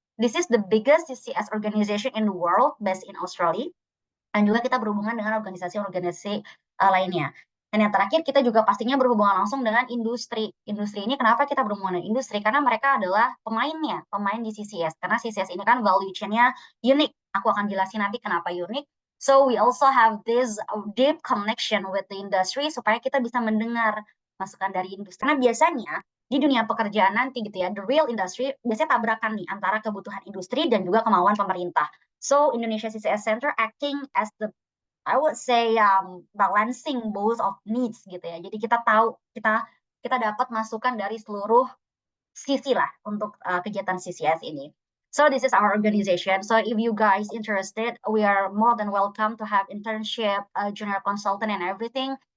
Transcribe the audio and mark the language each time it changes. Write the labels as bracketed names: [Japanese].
[English] This is the biggest CCS organization in the world, based in Australia. [Indonesian] Dan juga kita berhubungan dengan organisasi-organisasi lainnya. Dan yang terakhir, kita juga pastinya berhubungan langsung dengan industri. Industri ini kenapa kita berhubungan dengan industri? Karena mereka adalah pemainnya, pemain di CCS. Karena CCS ini kan value chain-nya unik. Aku akan jelasin nanti kenapa unik. [English] So we also have this deep connection with the industry [Indonesian] supaya kita bisa mendengar masukan dari industri. Karena biasanya di dunia pekerjaan nanti gitu ya, [English] the real industry [Indonesian] biasanya tabrakan nih antara kebutuhan industri dan juga kemauan pemerintah. [English] So Indonesia CCS Center acting as the, I would say, balancing both of needs gitu ya. [Indonesian] Jadi kita tahu, kita dapat masukan dari seluruh sisi lah untuk kegiatan CCS ini. [English] So this is our organization. So if you guys interested, we are more than welcome to have internship, junior consultant and everything.